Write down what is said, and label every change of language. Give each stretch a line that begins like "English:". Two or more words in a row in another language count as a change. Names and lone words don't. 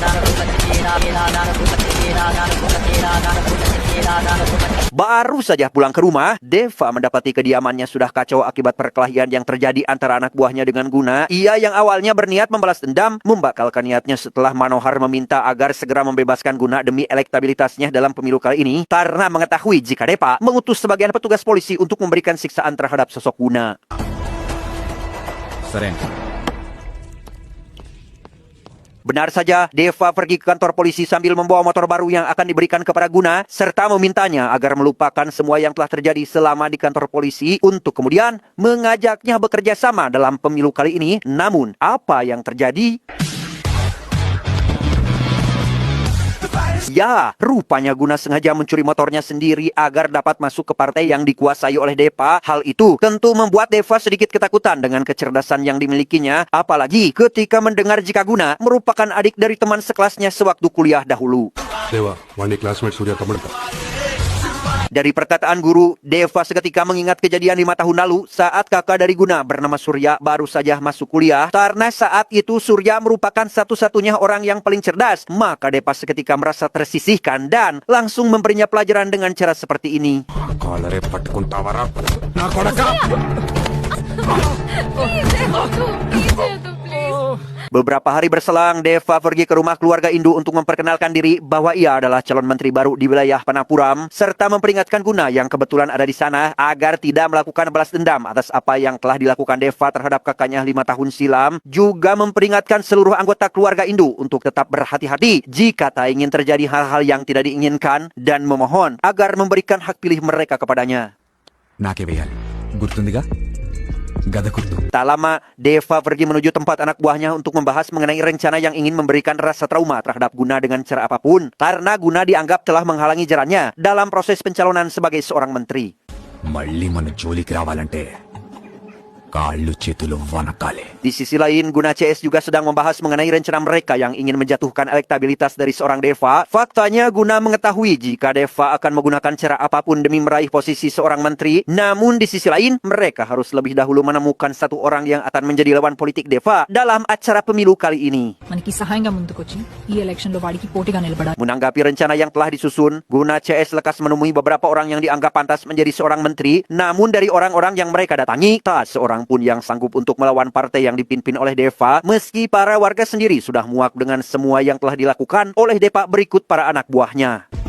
Indonesian: Baru saja pulang ke rumah, Deva mendapati kediamannya sudah kacau akibat perkelahian yang terjadi antara anak buahnya dengan Guna. Ia yang awalnya berniat membalas dendam, membatalkan niatnya setelah Manohar meminta agar segera membebaskan Guna demi elektabilitasnya dalam pemilu kali ini, karena mengetahui jika Deva mengutus sebagian petugas polisi untuk memberikan siksaan terhadap sosok Guna.
Telugu: సరే అంకుల్.
Indonesian: Benar saja, Deva pergi ke kantor polisi sambil membawa motor baru yang akan diberikan kepada Guna, serta memintanya agar melupakan semua yang telah terjadi selama di kantor polisi untuk kemudian mengajaknya bekerja sama dalam pemilu kali ini. Namun, apa yang terjadi? Ya, rupanya Guna sengaja mencuri motornya sendiri agar dapat masuk ke partai yang dikuasai oleh Deva. Hal itu tentu membuat Deva sedikit ketakutan dengan kecerdasan yang dimilikinya, apalagi ketika mendengar jika Guna merupakan adik dari teman sekelasnya sewaktu kuliah dahulu.
Telugu: దేవా వాడిని క్లాస్మేట్ సూర్య తమ్ముడు.
Indonesian: Dari perkataan guru, Deva seketika mengingat kejadian 5 tahun lalu saat kakak dari Guna bernama Surya baru saja masuk kuliah. Karena saat itu Surya merupakan satu-satunya orang yang paling cerdas, maka Deva seketika merasa tersisihkan dan langsung memberinya pelajaran dengan cara seperti ini.
Telugu: కాలరే పట్టుకుంటావరా నా కొడకా.
Indonesian: Beberapa hari berselang, Deva pergi ke rumah keluarga Indu untuk memperkenalkan diri bahwa ia adalah calon menteri baru di wilayah Panapuram, serta memperingatkan Guna yang kebetulan ada di sana agar tidak melakukan balas dendam atas apa yang telah dilakukan Deva terhadap kakaknya 5 tahun silam, juga memperingatkan seluruh anggota keluarga Indu untuk tetap berhati-hati jika tak ingin terjadi hal-hal yang tidak diinginkan dan memohon agar memberikan hak pilih mereka kepadanya.
Telugu: నాకే వేయాలి గుర్తుందిగా గద గుర్తు.
Indonesian: Tak lama, Deva pergi menuju tempat anak buahnya untuk membahas mengenai rencana yang ingin memberikan rasa trauma terhadap Guna dengan cara apapun, karena Guna dianggap telah menghalangi jalannya dalam proses pencalonan sebagai seorang menteri.
Telugu: మళ్ళీ మన జోలికి రావాలంటే కాళ్ళు చేతులు వనకాలే.
Indonesian: Di sisi lain, Guna CS juga sedang membahas mengenai rencana mereka yang ingin menjatuhkan elektabilitas dari seorang Deva. Faktanya, Guna mengetahui jika Deva akan menggunakan cara apapun demi meraih posisi seorang menteri. Namun di sisi lain, mereka harus lebih dahulu menemukan satu orang yang akan menjadi lawan politik Deva dalam acara pemilu kali ini.
Telugu: మనకి సహాయంగా ముందుకొచ్చి ఈ ఎలక్షన్ లో వాడికి పోటీగా నిలబడాలి.
Indonesian: Menanggapi rencana yang telah disusun, Guna CS lekas menemui beberapa orang yang dianggap pantas menjadi seorang menteri. Namun dari orang-orang yang mereka datangi, tak seorang pun yang sanggup untuk melawan partai yang dipimpin oleh Deva, meski para warga sendiri sudah muak dengan semua yang telah dilakukan oleh Deva berikut para anak buahnya.